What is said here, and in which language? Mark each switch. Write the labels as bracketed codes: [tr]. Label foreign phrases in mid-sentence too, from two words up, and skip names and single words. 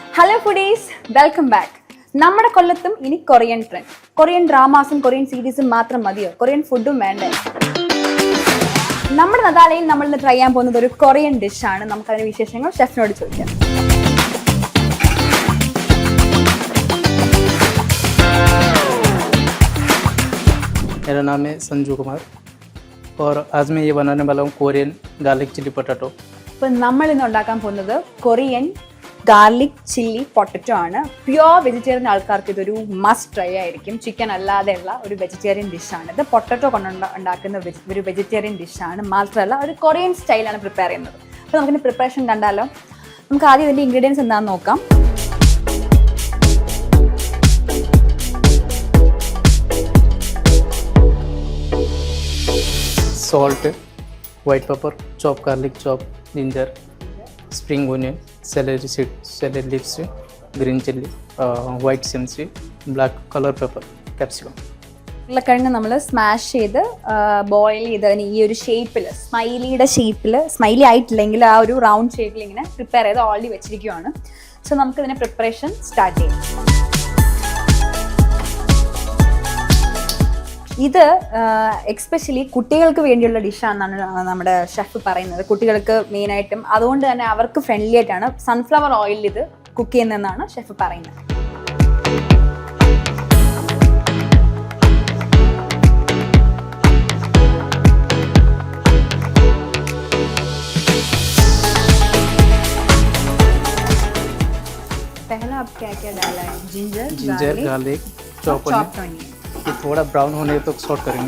[en] Hello foodies, welcome back. [ml] നമ്മുടെ കൊല്ലത്തും ഇനി കൊറിയൻ ട്രെൻഡ്. കൊറിയൻ ഡ്രാമാസും കൊറിയൻ സീരീസും മാത്രം മതിയോ? കൊറിയൻ ഫുഡും വേണ്ടേ? നമ്മുടെ നദാലയിൽ നമ്മൾ ഇന്ന് ട്രൈ ചെയ്യാൻ പോകുന്നത് ഒരു കൊറിയൻ ഡിഷാണ്. നമുക്ക് അതിന്റെ വിശേഷങ്ങൾ ഷെഫിനോട് ചോദിക്കാം. [hi] मेरा नाम है संजू कुमार और आज मैं ये बनाने वाला हूँ [en] Korean garlic chili potato. [ml] അപ്പോൾ നമ്മൾ ഇന്ന് ഉണ്ടാക്കാൻ പോകുന്നത് [en] Korean garlic chilli potato [ml] ആണ്. [en] pure vegetarian [ml] ആൾക്കാർക്ക് ഇതൊരു [en] must try [ml] ആയിരിക്കും. ചിക്കൻ അല്ലാതെയുള്ള ഒരു വെജിറ്റേറിയൻ ഡിഷാണ് ഇത്. പൊട്ടറ്റോ കൊണ്ട് ഉണ്ടാക്കുന്ന ഒരു വെജിറ്റേറിയൻ ഡിഷാണ്. മാത്രമല്ല ഒരു കൊറിയൻ സ്റ്റൈലാണ് പ്രിപ്പയർ ചെയ്യുന്നത്. അപ്പോൾ നമുക്കിന് പ്രിപ്പറേഷൻ കണ്ടാലോ? നമുക്ക് ആദ്യം ഇതിൻ്റെ ഇൻഗ്രീഡിയൻസ് എന്താണെന്ന് നോക്കാം. [en] Salt, white pepper, chopped garlic, chopped ginger, spring onion, celery seed, celery leaves, green chili, white chili, black color pepper, capsicum. [ml] ഉരുളക്കിഴങ്ങ് നമ്മൾ സ്മാഷ് ചെയ്ത് ബോയിൽ ചെയ്ത് അതിന് ഈ ഒരു ഷേപ്പിൽ സ്മൈലിയുടെ ഷേപ്പിൽ, സ്മൈലി ആയിട്ടില്ലെങ്കിൽ ആ ഒരു റൗണ്ട് ഷേപ്പിൽ ഇങ്ങനെ പ്രിപ്പയർ ചെയ്ത് ഓൾറെഡി വെച്ചിരിക്കുകയാണ്. സോ നമുക്ക് ഇതിൻ്റെ [en] preparation start [ml] ചെയ്യാം. ഇത് എക്സ്പെഷ്യലി കുട്ടികൾക്ക് വേണ്ടിയുള്ള ഡിഷാണെന്നാണ് നമ്മുടെ ഷെഫ് പറയുന്നത്. കുട്ടികൾക്ക് മെയിനായിട്ടും അതുകൊണ്ട് തന്നെ അവർക്ക് ഫ്രണ്ട്ലി ആയിട്ടാണ് സൺഫ്ലവർ ഓയിലിൽ ഇത് കുക്ക് ചെയ്യുന്നതെന്നാണ് ഷെഫ് പറയുന്നത്. [hi] पहला आप क्या क्या डाला है? जिंजर [en] garlic, chop onion. [hi] ये थोड़ा ब्राउन होने तक सॉट करेंगे.